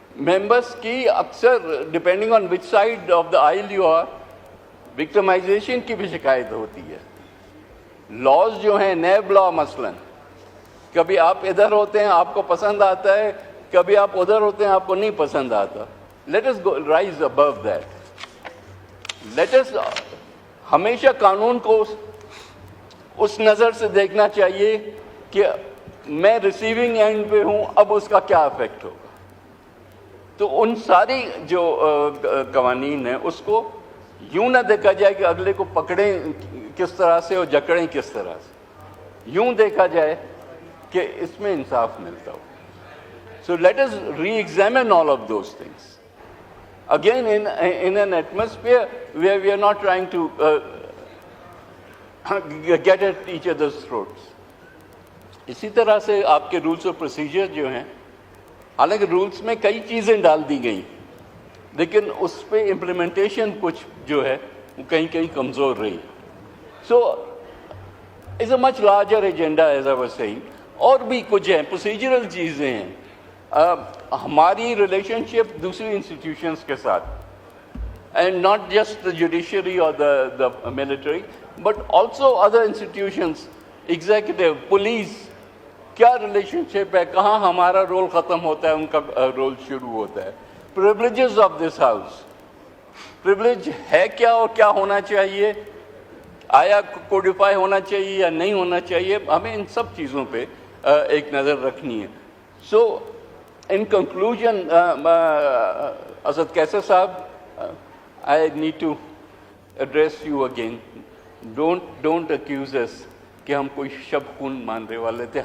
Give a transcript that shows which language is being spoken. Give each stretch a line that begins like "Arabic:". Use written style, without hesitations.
Urdu: Members کی اکثر
English: depending on which side of the aisle you are
Urdu: victimization کی بھی شکایت ہوتی ہے. لاز جو ہیں نیب لا مثلاً کبھی آپ ادھر ہوتے ہیں آپ کو پسند آتا ہے, کبھی آپ ادھر ہوتے ہیں آپ کو نہیں پسند آتا.
English: Let us go rise above that.
Urdu: Late us ہمیشہ قانون کو اس نظر سے دیکھنا چاہیے کہ میں ریسیونگ اینڈ پہ ہوں, اب اس کا کیا افیکٹ ہوگا. تو ان ساری جو قوانین ہیں اس کو یوں نہ دیکھا جائے کہ اگلے کو پکڑیں کس طرح سے اور جکڑیں کس طرح سے, یوں دیکھا جائے کہ اس میں انصاف ملتا ہو.
English: So let us re-examine all of those things. Again, in an atmosphere where we are not trying to get at each other's throats.
Urdu: اسی طرح سے آپ کے رولس اور پروسیجر جو ہیں, حالانکہ رولس میں کئی چیزیں ڈال دی گئی لیکن اس پہ امپلیمنٹیشن کچھ جو ہے وہ کہیں کہیں کمزور رہی.
English: So is a much larger agenda as I was saying.
Urdu: اور بھی کچھ ہیں, پروسیجرل چیزیں ہیں, ہماری ریلیشن شپ دوسری انسٹیٹیوشنس کے ساتھ,
English: and not just the judiciary اور the military but also other institutions,
Urdu: executive, police, کیا ریلیشن شپ ہے, کہاں ہمارا رول ختم ہوتا ہے ان کا رول شروع ہوتا ہے.
English: privileges of this house,
Urdu: privilege ہے کیا اور کیا ہونا چاہیے, آیا کوڈیفائی ہونا چاہیے یا نہیں ہونا چاہیے, ہمیں ان سب چیزوں پہ ایک نظر رکھنی ہے.
English: So in conclusion, Asad Kaisar Sahab, I need to address you again. Don't accuse us
Urdu: کہ ہم کوئی شب خون ماننے والے تھے.